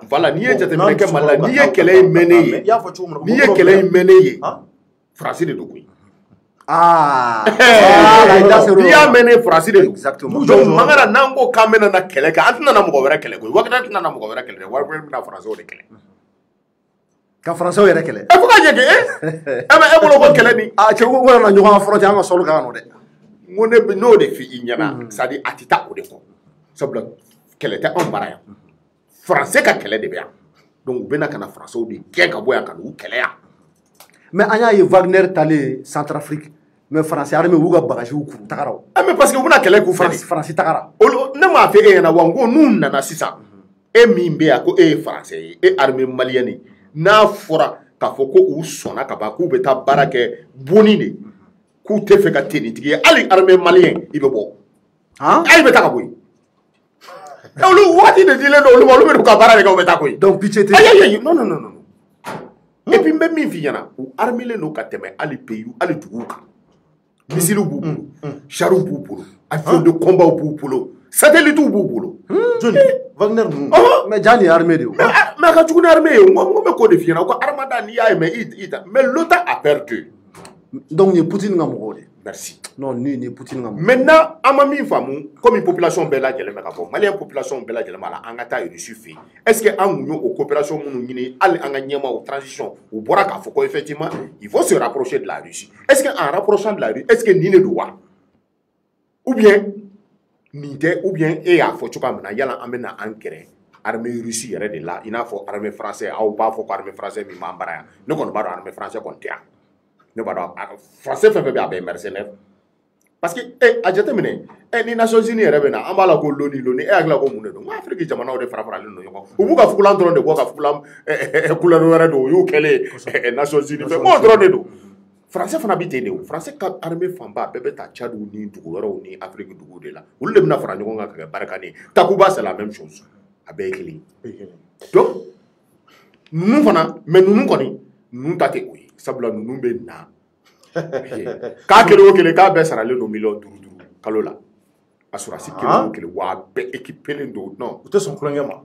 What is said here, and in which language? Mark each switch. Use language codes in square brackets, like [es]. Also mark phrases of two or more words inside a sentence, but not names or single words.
[bm] voilà n'i ye jateminɛ kɛ Mali la n'i ye kɛlɛ in mɛnnen ye n'i ye kɛlɛ in mɛnnen ye faransi de don koyi n'i y'a mɛnnen faransi de don donc Mangara n'an ko k'an bɛna na kɛlɛ kɛ an tɛna na mɔgɔ wɛrɛ kɛlɛ koyi Wagner tɛna na mɔgɔ wɛrɛ kɛlɛ dɛ Wagner bɛna faransiw de kɛlɛ ka faransiw yɛrɛ kɛlɛ fo ka ɲɛ kɛ e bolo ko kɛlɛ nin cɛ ko na ɲɔgɔn ka fɔlɔ cɛ an ka sɔrɔ kan nɔ dɛ n ko ne n'o de f'i ɲɛna [fr] c'est à dire [bm] a tɛ taa o de kɔ sabula kɛlɛ tɛ anw bara yan faransi ka kɛlɛ de bɛ yan donc u bɛna ka na faransiw de gɛn ka bɔ yan ka n'u kɛlɛ yan mais an y'a ye Wagner talen Centrafrique mais faransi armée u ka bagages kuru tagara o [fr] mais parce que [bm] u bɛna kɛlɛ k'u fɛ faransi tagara ne m'a fɔ e ɲɛna wa n ko n'u nana sisan e min bɛ yan ko e ye faransi ye e [fr] armée malienne [bm] n'a fɔra k'a fɔ ko u sɔnna ka ban k'u bɛ taa baara kɛ bonni de k'u tɛ fɛ ka tenitigi ye hali [fr] armée malienne [bm] i bɛ bɔ hali bɛ taa ka bɔ yen olu waati de dilen don olu ma olu bɛ ka baara de kɛ u bɛ taa koyi [fr] donc pitié tɛ non et puis [bm] n bɛ min f'i ɲɛna u armelen don ka tɛmɛ hali pays hali duguw kan missile b'u bolo chars b'u bolo [fr] avions de combat [bm] b'u bolo satellite b'u bolo joli Wagner ninnu mais jaa nin ye armée de ye mais a ka jugu ni armée ye n ko bɛ k'o de f'i ɲɛna ko armada n'i y'a ye [fr] mais l'OTAN a perdu [bm] donc nin ye Poutine ka mɔgɔw de merci non nin ye Poutine ka mɔgɔw maintenant an ma min faamu [fr] comme population [bm] bɛɛ lajɛlen bɛ ka fɔ [fr] malien population [bm] bɛɛ lajɛlen b'a la an ka taa Russie fɛ yen [fr] est ce que [bm] an kun y'o coopération minnu ɲini hali an ka ɲɛmaaw transition u bɔra k'a fɔ ko [fr] effectivement il faut se rapprocher de la Russie est ce que en rapprochant de la Russie est ce que [bm] nin de don wa [fr] ou bien [bm] nin tɛ [fr] ou bien [bm] e y'a fɔ cogoya min na yala an bɛna an gɛrɛ armée Russie yɛrɛ de la i n'a fɔ [fr] armée français [bm] aw b'a fɔ ko [fr] armée français [bm] min b'an bara yan ne kɔni b'a dɔn [fr] armée français [bm] kɔni tɛ yan ne b'a dɔn français fɛn fɛn bɛ a bɛɛ ye mercenaire [fr] parce que [bm] a jateminɛ ni Nations Unies yɛrɛ bɛ na an b'a la ko loni e hakili ko mun de don n ko Afiriki jamanaw de fara faralen don ɲɔgɔn u b'u ka fugulan dɔrɔn de bɔ ka fugulan couleur wɛrɛ don o y'u kɛlen Nations Unies fɛ m'o dɔrɔn de don français fana bɛ ten de o français ka armée fanba bɛɛ bɛ taa Tchad ni dugu wɛrɛw ni Afiriki duguw de la olu de bɛna fara ɲɔgɔn kan ka kɛ barika de Takuba [fr] c'est la même chose [bm] a bɛɛ ye kelen donc ninnu fana mais ninnu kɔni ninnu ta tɛ o ye sabula ninnu bɛ na k'a kelen o kelen k'a bɛɛ saralen don miliyɔn 5 kalo la assurance kelen o kelen wa a bɛɛ équipelen don non u tɛ sɔn kulonkɛ ma